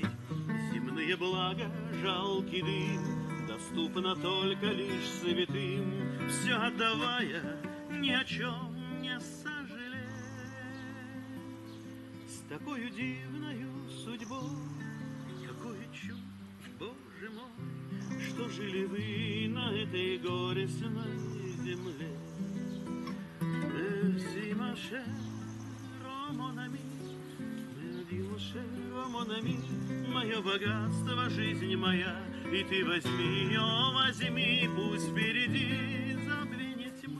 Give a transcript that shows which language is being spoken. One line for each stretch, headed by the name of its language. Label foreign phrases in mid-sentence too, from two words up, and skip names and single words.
Russian: Земные блага, жалкий дым, доступно только лишь святым, все отдавая, ни о чем не сожалеть. С такою дивною судьбой, какое чудо, Боже мой, что жили вы на этой горестной земле.
French: Merci, ma chère, oh mon ami, merci, mon cher, oh mon ami,
Russian: мое богатство, жизнь моя, и ты возьми ее, возьми, пусть впереди забвенет тьма.